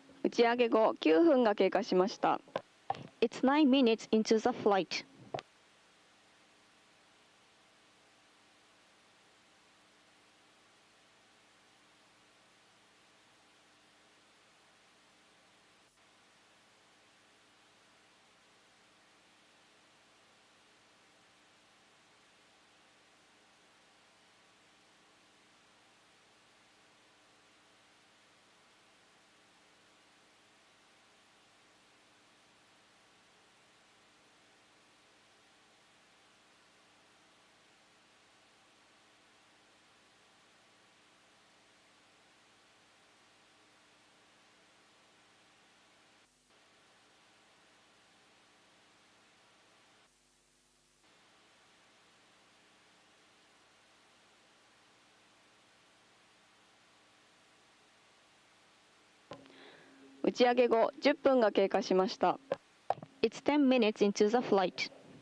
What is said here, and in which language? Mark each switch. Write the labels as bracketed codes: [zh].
[ja] ち上げ後9分が経過しました。 [en] It's 9 minutes into the flight. [ja] 打ち上げ後10分が経過しました。 [en] It's 10 minutes into the flight.